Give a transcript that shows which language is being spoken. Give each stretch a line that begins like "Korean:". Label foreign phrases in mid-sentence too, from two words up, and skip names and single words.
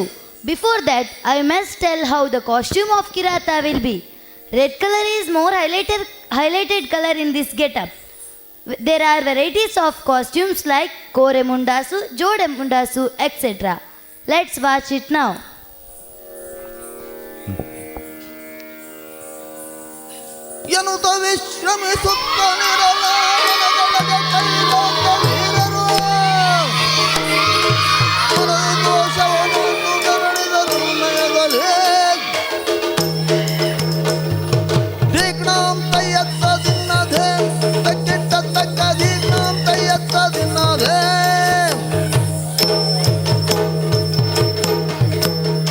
English: Before that, I must tell how the costume of Kirata will be. Red color is more highlighted color in this getup. There are varieties of costumes like Kore Mundasu, Jode Mundasu, etc. Let's watch it now.
Kannada: ಎನ್ನುತ್ತ ವಿಶ್ರಮಿಸುತ್ತಾನಿರಲ್ಲ ನನಗೊಳಗೆ ಕೈಲೋಕ ವೀರರು ಮನದ ದೋಷವನ್ನು ಗರಡಿದರು ನಯದಲ್ಲಿ ದಿಗ್ನಾಂ ತಯ್ಯತ್ತ ದಿನ್ನದೆ ತಕ್ಕಿಟ್ಟ ತಕ್ಕ ದಿಗ್ನಾಂ ತಯ್ಯತ್ತ ದಿನ್ನದೆ